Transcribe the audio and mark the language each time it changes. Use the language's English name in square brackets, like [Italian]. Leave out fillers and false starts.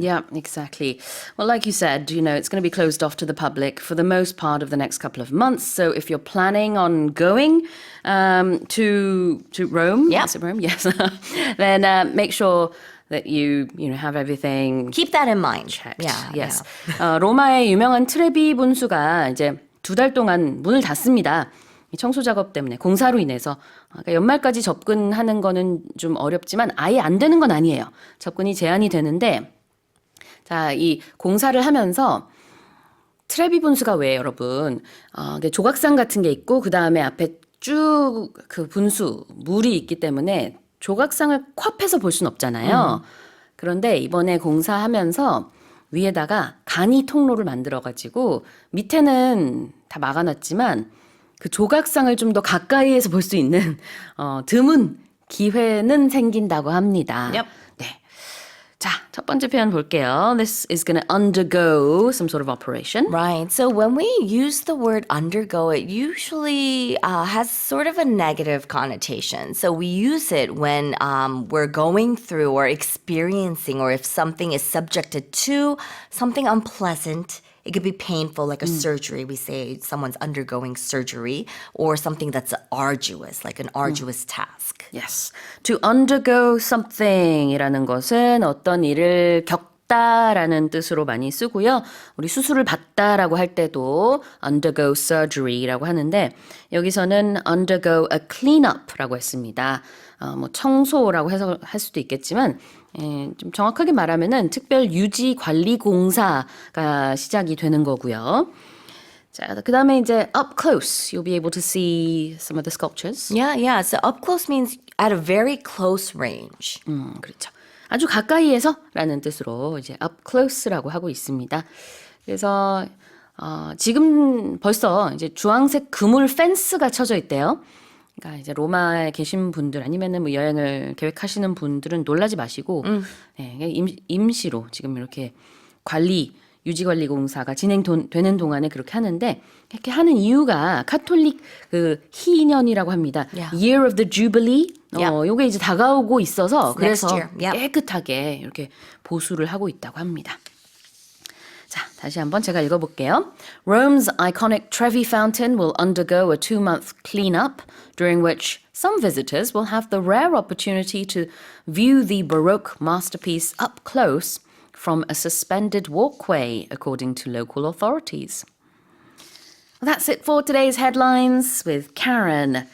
[English] Yeah, exactly. Well, like you said, it's going to be closed off to the public for the most part of the next couple of months. So if you're planning on going to Rome, yeah. Is it Rome? Yes. Then make sure that you have everything. Keep that in mind. Checked. Yeah. Yes. [Korean] 로마의 유명한 트레비 분수가 이제 2달 동안 문을 닫습니다. 이 청소 작업 때문에 공사로 인해서 그러니까 연말까지 접근하는 거는 좀 어렵지만 아예 안 되는 건 아니에요. 접근이 제한이 되는데 자, 이 공사를 하면서 트레비 분수가 왜 여러분 조각상 같은 게 있고 그 다음에 앞에 쭉 그 분수 물이 있기 때문에 조각상을 콱해서 볼 수는 없잖아요. 그런데 이번에 공사하면서 위에다가 간이 통로를 만들어가지고 밑에는 다 막아놨지만 그 조각상을 좀 더 가까이에서 볼 수 있는 드문 기회는 생긴다고 합니다. [English] Yep. [Korean] 네. 자, 첫 번째 표현 볼게요. [English] This is going to undergo some sort of operation. Right. So when we use the word undergo, it usually has sort of a negative connotation. So we use it when we're going through or experiencing, or if something is subjected to something unpleasant. It could be painful, like a surgery. We say someone's undergoing surgery, or something that's arduous, like an arduous task. Yes. To undergo something [Korean] 이라는 것은 어떤 일을 겪다라는 뜻으로 많이 쓰고요. 우리 수술을 받다라고 할 때도 [English] undergo surgery [Korean] 라고 하는데 여기서는 [English] undergo a cleanup [Korean] 라고 했습니다. 뭐 청소라고 해석할 수도 있겠지만 좀 정확하게 말하면은 특별 유지 관리 공사가 시작이 되는 거고요. 자, 그 다음에 이제 [English] up close, you'll be able to see some of the sculptures. Yeah. So up close means at a very close range. [Korean] 그렇죠. 아주 가까이에서라는 뜻으로 이제 up close라고 하고 있습니다. 그래서 지금 벌써 이제 주황색 그물 펜스가 쳐져 있대요. 그러니까 이제 로마에 계신 분들 아니면은 뭐 여행을 계획하시는 분들은 놀라지 마시고 네, 임시로 지금 이렇게 유지관리 공사가 진행되는 동안에 그렇게 하는데 이렇게 하는 이유가 카톨릭 그 희년이라고 합니다. [English] Yeah. Year of the Jubilee. Yeah. [Korean] 요게 이제 다가오고 있어서 그래서 [English] year. Yep. [Korean] 깨끗하게 이렇게 보수를 하고 있다고 합니다. 자, 다시 한번 제가 읽어볼게요. [English] Rome's iconic Trevi Fountain will undergo a 2-month cleanup, during which some visitors will have the rare opportunity to view the Baroque masterpiece up close from a suspended walkway, according to local authorities. Well, that's it for today's headlines with Karen.